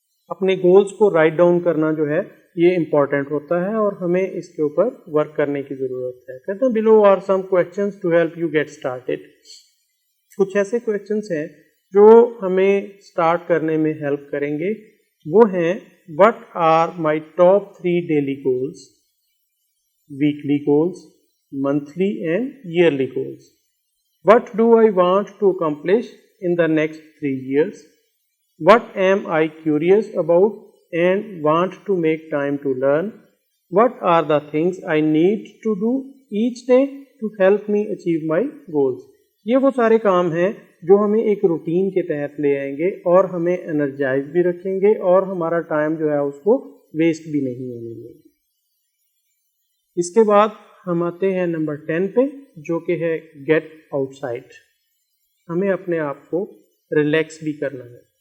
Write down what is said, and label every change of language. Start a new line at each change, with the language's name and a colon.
Urdu: اپنے گولز کو write down کرنا جو ہے یہ امپورٹنٹ ہوتا ہے، اور ہمیں اس کے اوپر ورک کرنے کی ضرورت ہے۔ کہتے ہیں
English: below are some questions to help you get started۔
Urdu: کچھ ایسے کویشچنس ہیں جو ہمیں سٹارٹ کرنے میں ہیلپ کریں گے، وہ ہیں
English: what are my top 3 daily goals, weekly goals, monthly and yearly goals? What do I want to accomplish in the next 3 years? What am I curious about and want to make time to learn? What are the things I need to do each day to help me achieve my goals?
Urdu: یہ وہ سارے کام ہیں جو ہمیں ایک routine کے تحت لے آئیں گے اور ہمیں انرجائز بھی رکھیں گے، اور ہمارا ٹائم جو ہے اس کو ویسٹ بھی نہیں ہونے دیں گے۔ اس کے بعد ہم آتے ہیں نمبر 10 پہ، جو کہ ہے گیٹ آؤٹ سائڈ۔ ہمیں اپنے آپ کو ریلیکس بھی کرنا ہے۔